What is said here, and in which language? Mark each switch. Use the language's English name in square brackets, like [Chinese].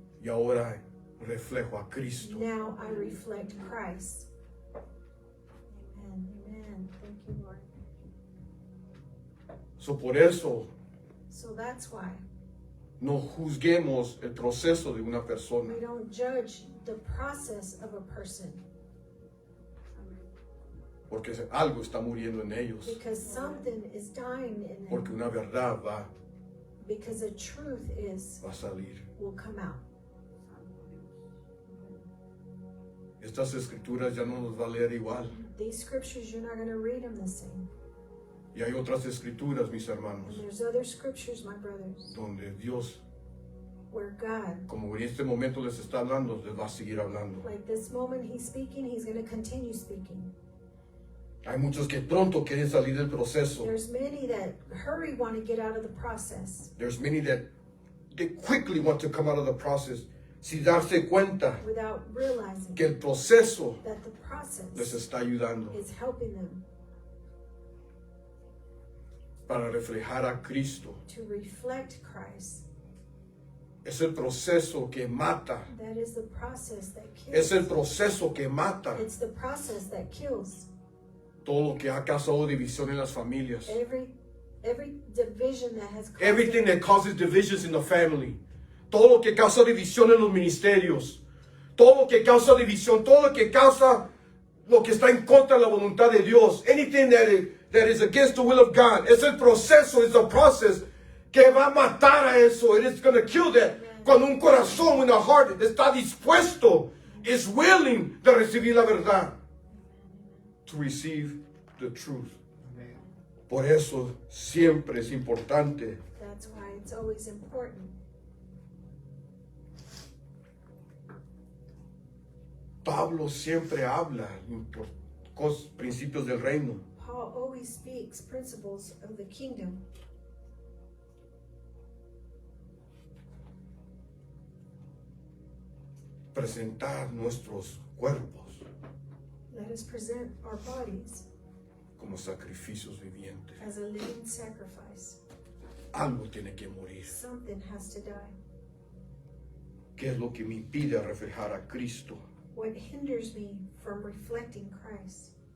[Spanish] y ahora reflejo a Cristo. [English] Now I reflect Christ. Amen. Amen. Thank you, Lord. [Spanish] So por eso [English] So that's why [Spanish] no juzguemos el proceso de una persona, [English] we don't judge the process of a person [Spanish] porque algo está muriendo en ellos, [English] because something is dying in [Spanish] porque [English] them. [Spanish] una verdad va [English] Because the truth [Spanish] a salir. [English] will come out. [Spanish] Estas escrituras ya no nos va a leer igual. [English] These scriptures, you're not going to read them the same. [Spanish] Y hay otras escrituras, mis [English] And [Spanish] hermanos, [English] there's other scriptures, my brothers, [Spanish] donde Dios, [English] where God, [Spanish] como en este momento les está hablando, les va a seguir hablando. [English] like this moment He's speaking, He's going to continue speaking. [Spanish] Hay muchos que pronto quieren salir del proceso. [English] There's many that hurry want to get out of the process There's many that they quickly want to come out of the process [Spanish] sin darse cuenta [English] without realizing [Spanish] que el proceso [English] that the [Spanish] les [English] process [Spanish] está ayudando [English] is helping them [Spanish] para reflejar a Cristo. [English] to reflect Christ. [Spanish] Es el proceso que mata. [English] That is the process that [Spanish] Es el [English] kills. [Spanish] proceso que mata [English] It's the process that kills [Spanish] todo lo que ha causado división en las familias. [English] every division that has caused Everything that causes divisions in the family. [Spanish] Todo lo que causa división en los ministerios. Todo lo que causa división. Todo lo que causa lo que está en contra de la voluntad de Dios. [English] Anything that is against the will of God. [Spanish] Es el proceso, es el process que va a matar a eso. [English] It is going to kill that. [Spanish] Cuando un corazón, [English] when a heart [Spanish] está dispuesto, [English] is willing [Spanish] de recibir la verdad. [English] To receive the truth. [Spanish] Amén. Por eso siempre es importante [English] That's why it's always important. [Spanish] Pablo siempre habla por principios del reino. [English] Paul always speaks principles of the kingdom. [Spanish] Presentar nuestros cuerpos [English] Let us present our bodies [Spanish] como sacrificios vivientes. [English] as a living sacrifice. [Spanish] Algo tiene que morir. [English] Something has to die. [Spanish] ¿Qué es lo que me impide reflejar a Cristo? [English] What hinders me from reflecting Christ?